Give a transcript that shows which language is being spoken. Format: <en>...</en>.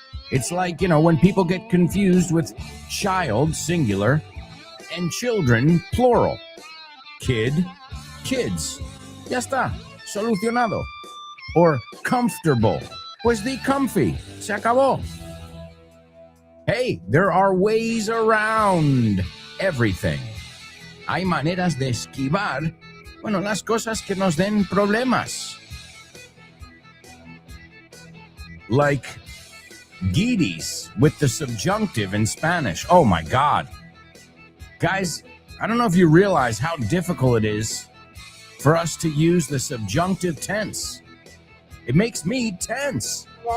<en>It's like, when people get confused with child, singular, and children, plural.</en> <es>Kid, kids. Ya está, solucionado.</es> <en>Or comfortable.</en> <es>Pues di comfy. Se acabó.</es> <en>Hey, there are ways around everything.</en> <es>Hay maneras de esquivar, las cosas que nos den problemas.</es> <en>Like guiris with the subjunctive in Spanish. Oh my God. Guys, I don't know if you realize how difficult it is for us to use the subjunctive tense. It makes me tense.</en>